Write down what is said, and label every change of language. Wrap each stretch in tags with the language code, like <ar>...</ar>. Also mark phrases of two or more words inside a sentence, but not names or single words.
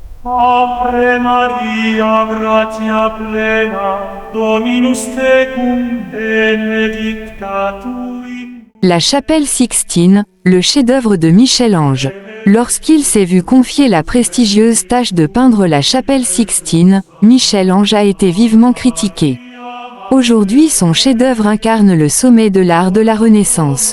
<la>Ave Maria, gratia plena, Dominus tecum, benedicta tui.</la> <fr>La chapelle Sixtine, le chef-d'œuvre de Michel-Ange. Lorsqu'il s'est vu confier la prestigieuse tâche de peindre la chapelle Sixtine, Michel-Ange a été vivement critiqué. Aujourd'hui, son chef-d'œuvre incarne le sommet de l'art de la Renaissance.</fr>